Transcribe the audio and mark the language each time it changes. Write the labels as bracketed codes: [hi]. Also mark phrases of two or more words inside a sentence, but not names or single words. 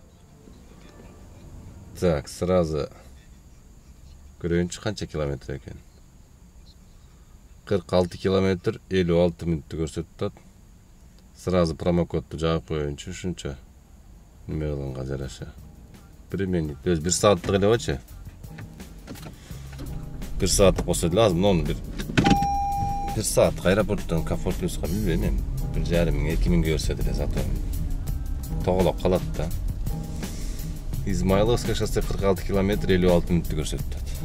[ru] Так, сразу [ky] көрөйүнчү канча километр экен. 46 километр 56 мүнөттү көрсөтүп атат. Сразу промокодду жагып коеюнчу ушунча. Неме кылганга жараша. Применить. То есть 1 сааттык эле болчу. 1 сааттык болсо деле азыр муну 1 сааттык аэропорттон комфорт плюска билбейм эми. 1,5-2000 көрсө деле зато тоголоп калат да. Измайловское шоссе 46 километр 56 мүнөттү көрсөтүп атат.